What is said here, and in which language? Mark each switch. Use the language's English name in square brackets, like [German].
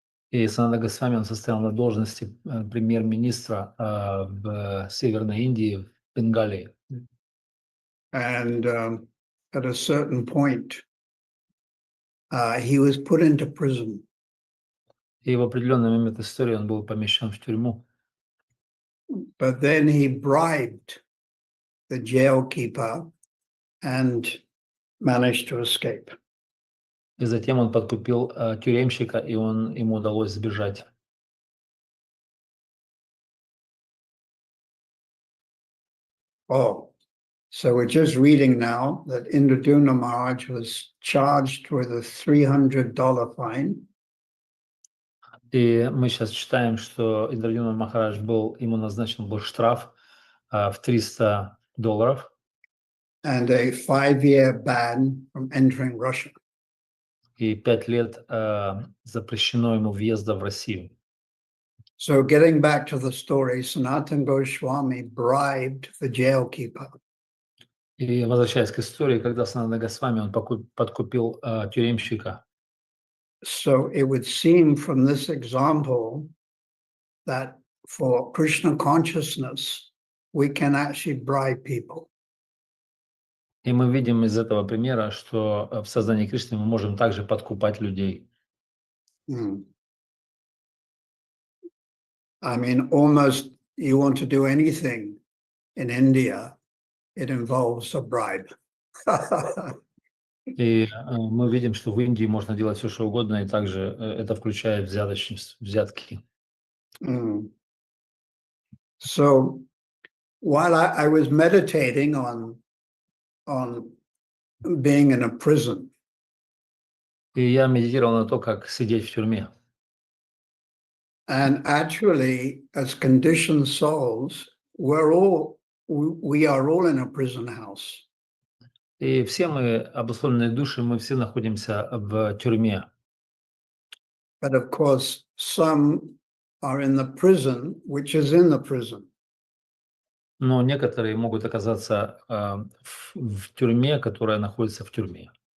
[Russian] И Санатана Госвами, он состоял на должности премьер-министра в Северной Индии, в Бенгалии. [English] And at a certain point, he was put into prison. [Russian] И в определенный момент истории он был помещен в тюрьму. [English] But then he bribed the jailkeeper and managed to escape. [Russian] И затем он подкупил тюремщика, и ему удалось сбежать. [English] Oh, so we're just reading now that Indradumna Maharaj was charged with a $300 fine. [Russian] И мы сейчас читаем, что Индрадюмна Махарадж ему назначен был штраф в $300 [English] And a 5-year ban from entering Russia. [Russian] и 5 лет запрещено ему въезда в Россию. [English] So getting back to the story, Sanatana Goswami bribed the jailkeeper. [Russian] И возвращаясь к истории, когда Санатана Госвами, он подкупил тюремщика. [English] So it would seem from this example that for Krishna consciousness, we can actually bribe people. [Russian] И мы видим из этого примера, что в сознании Кришны мы можем также подкупать людей. [English] I mean, almost you want to do anything in India, it involves a bribe. [Russian] И мы видим, что в Индии можно делать все, что угодно, и также это включает взяточность, взятки. [English] So while I was meditating on being in a prison, [Russian] И я медитировал на то, как сидеть в тюрьме. [English] and actually, as conditioned souls, we are all in a prison house. [Russian] И все мы, обусловленные души, мы все находимся в тюрьме. [English] But of course, some are in the prison, which is in the prison. [Russian] Но некоторые могут оказаться в тюрьме, которая находится в тюрьме.